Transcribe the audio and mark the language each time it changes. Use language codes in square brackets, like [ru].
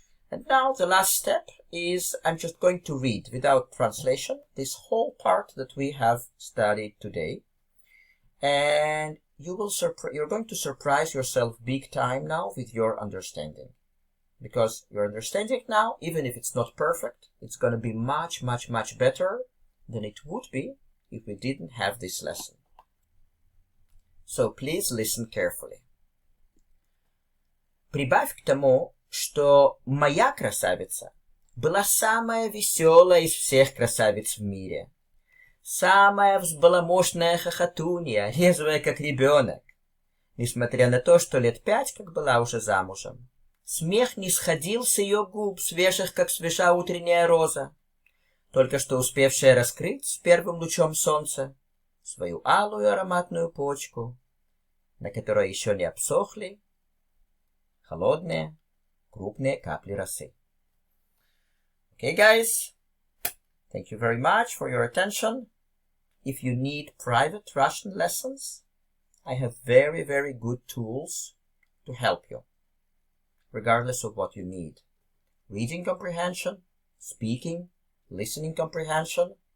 [en] And now the last step is I'm just going to read without translation this whole part that we have studied today, and you're going to surprise yourself big time now with your understanding. Because your understanding now, even if it's not perfect, it's going to be much, much, much better than it would be if we didn't have this lesson. So please listen carefully. [ru] Прибавь к тому, что моя красавица была самая веселая из всех красавиц в мире. Самая взбаламошная хохотунья, резвая как ребенок. Несмотря на то, что лет 5 как была уже замужем. Смех не сходил с ее губ, свежих, как свежа утренняя роза, только что успевшая раскрыть с первым лучом солнца свою алую ароматную почку, на которой еще не обсохли холодные, крупные капли росы. [en] Okay, guys, thank you very much for your attention. If you need private Russian lessons, I have very, very good tools to help you, regardless of what you need. Reading comprehension, speaking, listening comprehension.